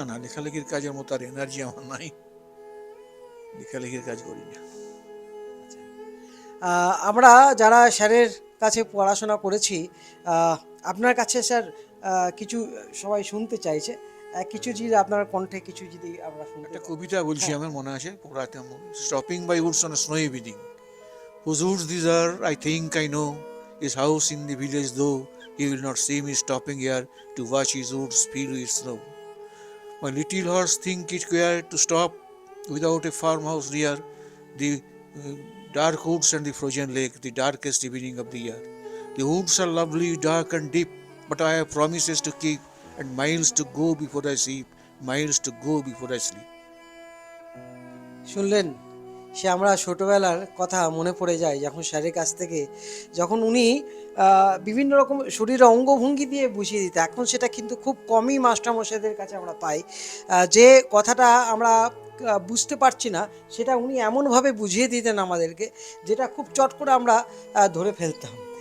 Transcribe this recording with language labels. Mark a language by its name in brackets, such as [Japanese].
[Bangla] না না, লেখালেখির কাজের মতো আর এনার্জি আমার নাই, লেখালেখির কাজ করি না। আচ্ছা। আমরা যারা স্যারের কাছে পড়াশোনা করেছি, আপনার কাছে স্যার কিছু সবাই শুনতে চাইছে, কিছু যদি আপনার কণ্ঠে কিছু যদি আমরা শুনতে একটা পাই। কবিতা বলছি, হ্যাঁ। আমার মনে আছে, পড়াতে আমার [English] Stopping by Woods on স্নোই bidding, whose woods these are I think I know, his house in the village though he will not see me stopping here to watch his woods fill with snow. My little horse think it queer to stop without a farmhouse near the dark woods and the frozen lake, the darkest evening of the year. The woods are lovely, dark and deep, but I have promises to keep and miles to go before I sleep, miles to go before I sleep. [Bangla] শুনলেন, সে আমরা ছোটবেলার কথা মনে পড়ে যায় যখন স্যারের কাছ থেকে, যখন উনি বিভিন্ন রকম শরীরের অঙ্গভঙ্গি দিয়ে বুঝিয়ে দিত। এখন সেটা কিন্তু খুব কমই মাস্টারমশাইদের কাছে আমরা পাই। যে কথাটা আমরা বুঝতে পারছি না, সেটা উনি এমনভাবে বুঝিয়ে দিতেন আমাদেরকে, যেটা খুব চট করে আমরা ধরে ফেলতাম।